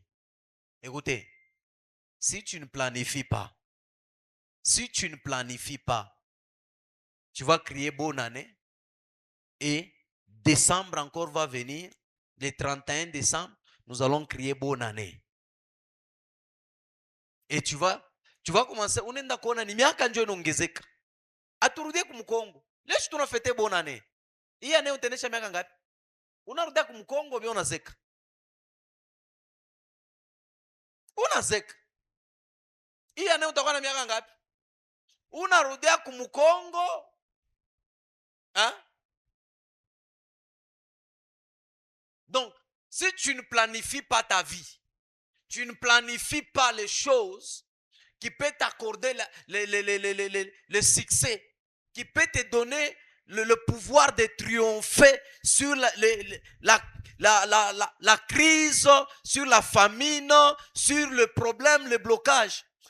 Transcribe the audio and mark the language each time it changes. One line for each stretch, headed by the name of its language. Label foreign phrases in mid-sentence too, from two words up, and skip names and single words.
French: Écoutez, si tu ne planifies pas, tu vas crier bonne année et décembre encore va venir, le 31 décembre, nous allons crier bonne année. Et tu vas commencer,
Swahili: unaenda kuona ni miaka ndio inaongezeka. Aturudie kumkongo. Leo tunafete
French: bonne année.
Swahili: Hii année utaendesha miaka ngapi? Unarudia kumkongo bio unazeka. Unazeka. Hii année utakuwa na miaka ngapi? Unarudia kumkongo. Hein?
French: Donc, si tu ne planifies pas ta vie, tu ne planifies pas les choses qui peuvent t'accorder le succès, qui peut te donner le pouvoir de triompher sur la crise, sur la famine, sur le problème, le blocage.